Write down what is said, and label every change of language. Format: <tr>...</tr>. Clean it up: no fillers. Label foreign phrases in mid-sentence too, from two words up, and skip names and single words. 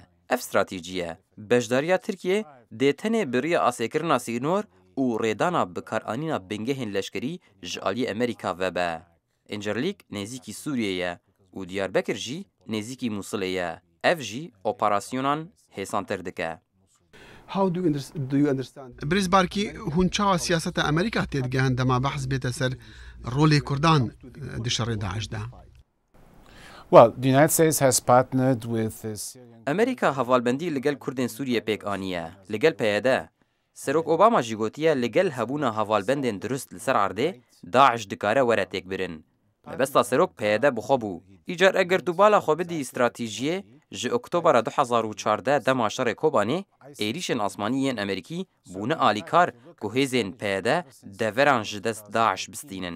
<ku>Ev stratêjî bejdariya Tirkiye dê tenê biriya asêkirina sînor û rêdana bikaranîna bingehên leşkerî ji aliyê Amerîka vebe. İncirlîk nêzîkî Sûriyeyê û Diyarbekir jî nêzîkî Musulê ye. Ev jî operasyonan hêsantir dike.</ku> <en>How do you understand?</en> <ku>Briz Barki hûn çawa siyaseta Amerîka tê digehin dema behs bête ser rolê Kurdan di şerê Daeş da.</ku> <en>Well, the United States has partnered with the Syrian...</en> <ku>Amerîka hevalbendî li gel Kurdên Sûriyê pêk aniye. Li gel PYD. Serok Obama jî gotiye li gel hebûna hevalbendên durist li ser erdê, Daeş dikare were têkbirin. Mebesta serok PYD bixwe bû. Îcar eger tu bala xwe bidî stratêjiyê, ji Oktobera 2014 dema şerê Kobanê, êrişên asmanî yên Amerîkî bûne alîkar ku hêzên PYD deveran ji dest Daeş bistînin.</ku>